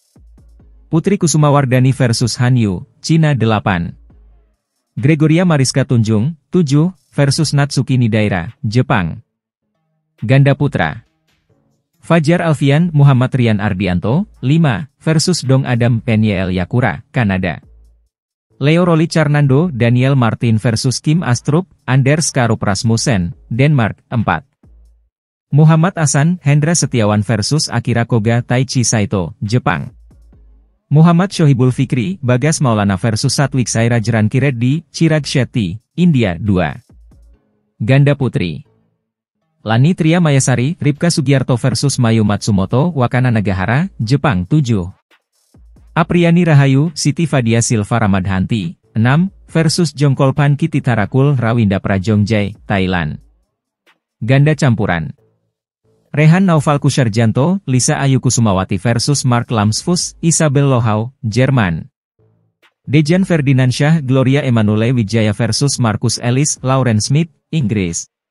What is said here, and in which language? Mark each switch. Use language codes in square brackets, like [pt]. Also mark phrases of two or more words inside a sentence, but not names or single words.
[id] Putri Kusumawardani versus Han Yu, Cina 8. Gregoria Mariska Tunjung, 7, versus Natsuki Nidaira, Jepang. Ganda putra. Fajar Alfian Muhammad Rian Ardianto, 5, versus Dong Adam Penyel Yakura, Kanada. Leo Rolicarnando Daniel Martin versus Kim Astrup Anders Karup Rasmussen, Denmark, 4. Muhammad Ahsan Hendra Setiawan versus Akira Koga Taichi Saito, Jepang. Muhammad Shohibul Fikri Bagas Maulana versus Satwik Sairaj Rankireddy Chirag Shetty, India 2. Ganda putri. Lani Tria Mayasari Ripka Sugiarto versus Mayu Matsumoto Wakana Nagahara, Jepang 7. Apriani Rahayu Siti Fadia Silva Ramadhanti, 6, versus Jongkolpan Kititarakul Rawinda Prajongjai, Thailand. Ganda campuran. Rehan Naufal Kusarjanto, Lisa Ayu Kusumawati versus Mark Lamsfus, Isabel Lohau, Jerman. Dejan Ferdinandsyah Gloria Emanuele Wijaya versus Marcus Ellis, Lauren Smith, Inggris.